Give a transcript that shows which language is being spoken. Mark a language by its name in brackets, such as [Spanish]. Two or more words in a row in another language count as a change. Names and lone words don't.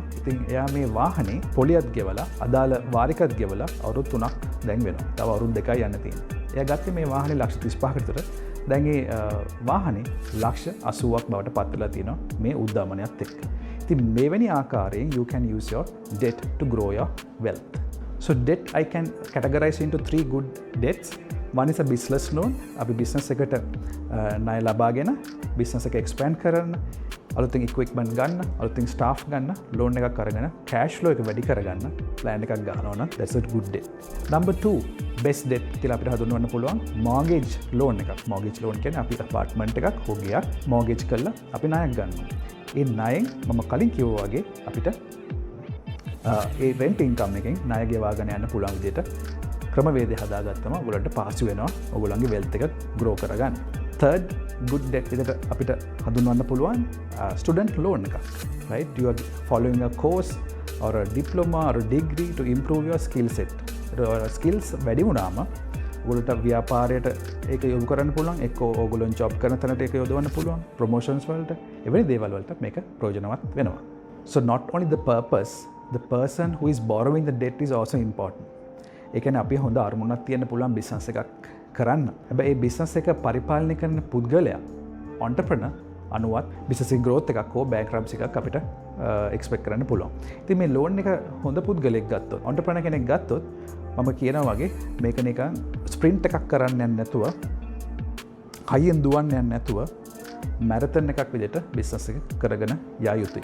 [Sinhala] ඉතින් එයා මේ වාහනේ පොලියත් ගෙවලා අදාළ වාරිකත් ගෙවලා අවුරුදු 3ක් දැන් වෙනවා. තව අවුරුදු 2යි යන්න තියෙනවා. එයා ගත්තේ මේ වාහනේ ලක්ෂ 35කට විතර. දැන් ඒ වාහනේ ලක්ෂ 80ක් බවට පත් වෙලා තියෙනවා මේ උද්දාමනයත් එක්ක. ඉතින් මෙවැනි ආකාරයෙන් [English] you can use your debt to grow your wealth. So debt I can categorize into 3 good debts. One is a business loan. [Sinhala] අපි business එකට ණය ලබාගෙන business එක expand කරන්න අලුතින් equipment ගන්න, අලුතින් staff ගන්න, loan එකක් අරගෙන [English] cash flow [Sinhala] එක වැඩි කරගන්න plan එකක් ගන්නවා නම් [English] that's a good debt. Number 2 best debt [Sinhala] කියලා අපිට හඳුන්වන්න පුළුවන් [English] mortgage loan [Sinhala] එකක්. [English] mortgage loan [Sinhala] කියන්නේ අපි apartment එකක් හෝ ගෙයක් mortgage කරලා අපි ණයක් ගන්නවා. ඒ ණයෙන් මම කලින් කිව්වා වගේ අපිට ඒ [English] rent income [Sinhala] එකෙන් ණය ගෙවාගෙන යන්න පුළුවන් විදිහට ක්‍රමවේදය හදාගත්තම ඔයගොල්ලන්ට පාසු වෙනවා ඔයගොල්ලන්ගේ wealth එක grow කරගන්න. [English] Third good debt [Sinhala] විදිහට අපිට හඳුන්වන්න පුළුවන් [English] student loan [Sinhala] එකක්. [English] Right? You are following a course or a diploma or a degree to improve your skill set. [Sinhala] skills වැඩි වුණාම ඔයගොල්ලන්ට ව්‍යාපාරයට ඒක යොමු කරන්න පුළුවන්. එක්ක ඔයගොල්ලන් ජොබ් කරන තැනට ඒක යොදවන්න පුළුවන්. ප්‍රොමෝෂන්ස් වලට එවැනි දේවල් වලට මේක ප්‍රයෝජනවත් වෙනවා. [English] So not only the purpose, the person who is borrowing the debt is also important. [Sinhala] ඒ කියන්නේ අපි හොඳ අරමුණක් තියෙන්න පුළුවන් බිස්නස් එකක් කරන්න. හැබැයි ඒ බිස්නස් එක පරිපාලනය කරන පුද්ගලයා entrepreneur අනුවත් බිස්නස් එකේ growth එකක් හෝ bankruptcy එකක් අපිට expect කරන්න පුළුවන්. ඉතින් මේ loan එක හොඳ පුද්ගලෙක් ගත්තොත්, entrepreneur කෙනෙක් ගත්තොත් මම කියනවා වගේ මේක නිකන් sprint එකක් කරන්න යන්නේ නැතුව, කයියෙන් දුවන්න යන්නේ නැතුව මැරතන් එකක් විදිහට බිස්නස් එක කරගෙන යා යුතුයි.